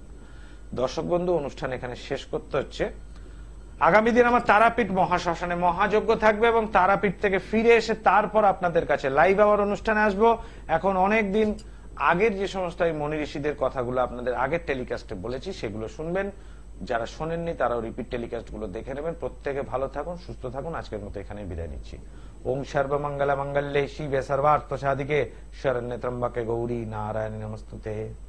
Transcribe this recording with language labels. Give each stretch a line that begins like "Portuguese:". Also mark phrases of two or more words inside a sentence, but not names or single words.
Bangla: দর্শক বন্ধু, অনুষ্ঠান এখানে শেষ করতে হচ্ছে। আগামী দিন আমার তারাপীঠ মহাশ্মশানে মহাযজ্ঞ থাকবে, এবং তারাপীঠ থেকে ফিরে এসে তারপর আপনাদের কাছে
English: live hour
Bangla: অনুষ্ঠানে আসবো। এখন অনেক দিন আগের যে সমস্ত মনি ঋষিদের কথাগুলো আপনাদের আগের টেলিকাস্টে বলেছি, সেগুলো শুনবেন। যারা শোনেননি তারাও
English: repeat telecast
Bangla: গুলো দেখে নেবেন। প্রত্যেকে ভালো থাকুন, সুস্থ থাকুন। আজকের মতো এখানে বিদায় নিচ্ছি।
Sanskrit: ওম সর্বমঙ্গল মঙ্গলে শিবে সর্বার্থ সাধিকে শরণ্যে ত্র্যম্বকে গৌরী নারায়ণী নমস্তুতে।